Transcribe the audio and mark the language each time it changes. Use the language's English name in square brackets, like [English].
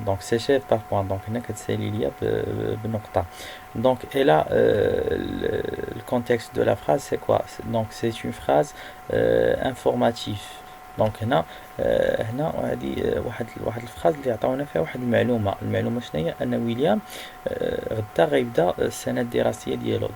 [French] Donc s'achève par point. [Arabic] Donc هنا كتسالي ليا بنقطة. [French] Donc et là le contexte de la phrase c'est quoi? Donc c'est une phrase informative. [Arabic] دونك هنا هذه واحد الفراز اللي عطاونا فيها واحد المعلومه شنو هي؟ ان ويليام غدا غيبدا السنه الدراسيه ديالو.